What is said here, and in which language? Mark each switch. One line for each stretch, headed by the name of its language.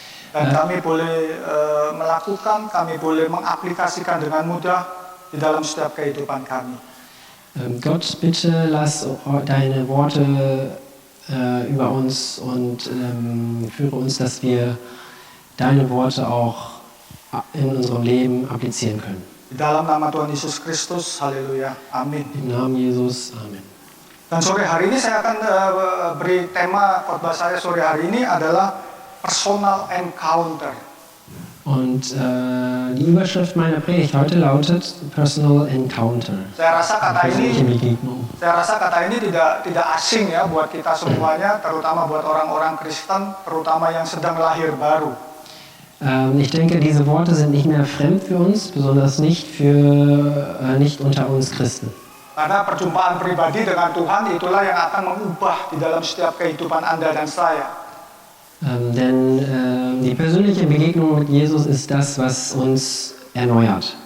Indonesian: Dan kami boleh melakukan, kami boleh mengaplikasikan dengan mudah di dalam setiap kehidupan kami.
German: Gott, bitte lass deine Worte über uns und führe uns, dass wir deine Worte auch in unserem Leben applizieren können.
Indonesian: Di dalam nama Tuhan Yesus Kristus, haleluya, amin.
German: Im Namen Jesus, Amen.
Indonesian: Dan sore hari ini saya akan beri tema khotbah saya sore hari ini adalah Personal Encounter.
German: Und die Überschrift meiner Predigt heute lautet Personal Encounter.
Indonesian: Saya rasa
German: Persönliche Begegnung.
Indonesian: kata ini tidak asing ya buat kita semuanya, terutama buat orang-orang Kristen, terutama yang sedang lahir baru.
German: Ich denke, diese Worte sind nicht mehr fremd für uns, besonders nicht unter uns Christen.
Indonesian: Karena perjumpaan pribadi dengan Tuhan itulah yang akan mengubah di dalam setiap kehidupan Anda dan saya.
German: Denn die persönliche Begegnung mit Jesus ist das, was uns erneuert.